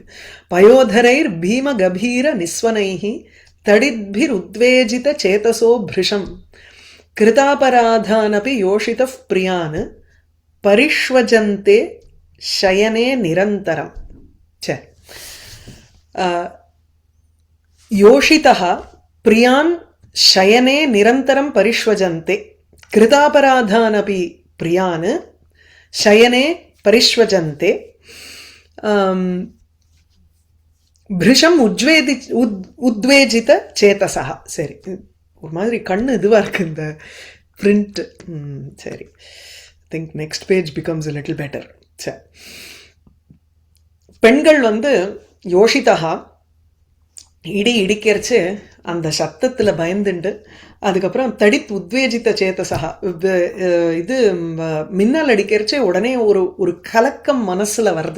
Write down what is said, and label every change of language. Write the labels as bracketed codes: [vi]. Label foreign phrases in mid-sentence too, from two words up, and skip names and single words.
[sa] पयोधरैर् भीमगभीर निस्वनैः तडिद्भिर् उद्वेजित चेतसो भृशम् कृतापराधानपि योषितः प्रियान् परिष्वजन्ते शयने निरन्तरम्. சரி, योषितः प्रियान् शयने निरन्तरं परिष्वजन्ते कृतापराधानपि प्रियान् शयने परिष्वजन्ते भृशम् उद्वेजित चेतसः. [ta] சரி, ஒரு மாதிரி கண்ணு இதுவாக இருக்குது இந்த பிரிண்ட். சரி, [en] think next page becomes a little better. [ta] சரி, பெண்கள் வந்து யோஷிதா இடி இடிக்கிறச்சு அந்த சத்தத்தில் பயந்துண்டு, அதுக்கப்புறம் [sa] तडित् उद्वेजित चेतसा [ta] இது மின்னல் அடிக்கிறச்சே உடனே ஒரு கலக்கம் மனசில் வருது.